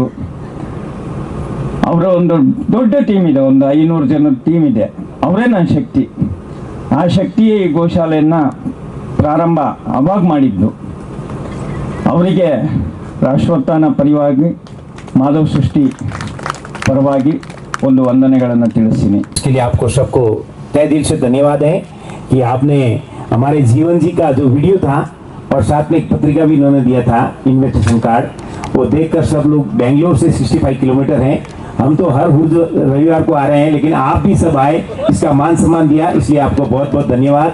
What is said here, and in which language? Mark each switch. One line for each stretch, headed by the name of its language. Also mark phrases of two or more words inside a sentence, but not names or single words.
Kannada: ಅವರ ಒಂದು ದೊಡ್ಡ ಟೀಮ್ ಇದೆ, ಒಂದು 500 ಜನದ ಟೀಮ್ ಇದೆ. ಅವರೇ ನನ್ನ ಶಕ್ತಿ. ಆ ಶಕ್ತಿಯೇ ಈ ಗೋಶಾಲೆಯನ್ನು ಪ್ರಾರಂಭ ಅವಾಗ ಮಾಡಿದ್ದು. ಅವರಿಗೆ ರಾಷ್ಟ್ರೋತ್ಥಾನ ಪರಿವಾಗಿ, ಮಾಧವ್ ಸೃಷ್ಟಿ ಪರವಾಗಿ ಒಂದು ವಂದನೆಗಳನ್ನು ತಿಳಿಸ್ತೀನಿ.
Hindi: इसके लिए आपको सबको तहे दिल से धन्यवाद है कि आपने हमारे जीवन जी का जो वीडियो था और साथ में एक पत्रिका भी इन्होंने दिया था,
English: invitation card,
Hindi: वो देखकर सब लोग बेंगलोर से 65 किलोमीटर हैं। हम तो हर रविवार को आ रहे हैं, लेकिन आप भी सब आए, इसका मान सम्मान दिया, इसलिए आपको बहुत बहुत धन्यवाद।